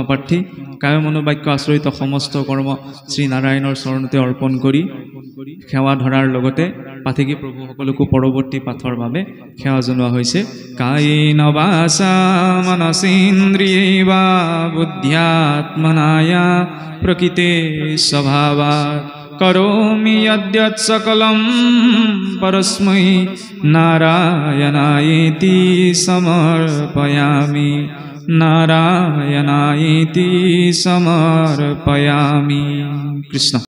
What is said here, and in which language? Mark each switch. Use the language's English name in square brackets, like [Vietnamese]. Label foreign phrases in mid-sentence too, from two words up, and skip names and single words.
[Assamese] প্ৰাৰ্থী কায় মনোবাক্য আশ্ৰিত সমস্ত কৰ্ম শ্ৰী নাৰায়ণৰ চৰণতে অৰ্পণ কৰি সেৱা ধৰাৰ লগতে পাঠকি প্ৰভুসকলকো পৰৱৰ্তী পাঠৰ বাবে সেৱা জনোৱা হৈছে [Sanskrit] कायेन वाचा मनसेन्द्रियेवा बुद्ध्यात्मनाया प्रकृते स्वभावात् करोमि यद्यत् सकलं परस्मै नारायणायेति समर्पयामि नारायणायेति समर्पयामि कृष्ण।